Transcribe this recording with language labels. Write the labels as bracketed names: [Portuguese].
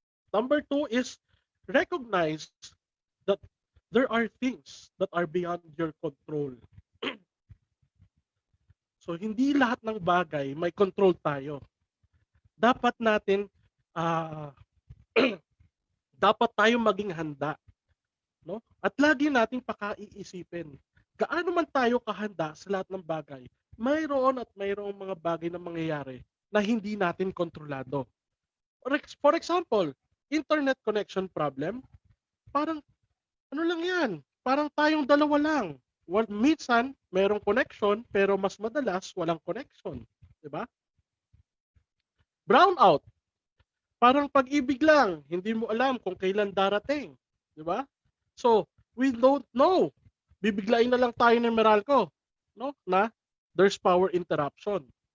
[English] Number 2 is recognize that there are things that are beyond your control. [Filipino] So, hindi lahat ng bagay may control tayo. Dapat natin, dapat tayo maging handa. No? At lagi nating pakaiisipin, gaano man tayo kahanda sa lahat ng bagay, mayroon at mayroong mga bagay na mangyayari na hindi natin kontrolado. [English] For example, internet connection problem, [Filipino] parang ano lang yan, parang tayong dalawa lang. Minsan, mayroong connection, pero mas madalas, walang connection. Diba? Brownout, parang pag-ibig lang, hindi mo alam kung kailan darating. Diba? [English] So, we don't know. [Filipino] Bibiglain na lang tayo ng Meralco, no? [English] Na there's power interruption.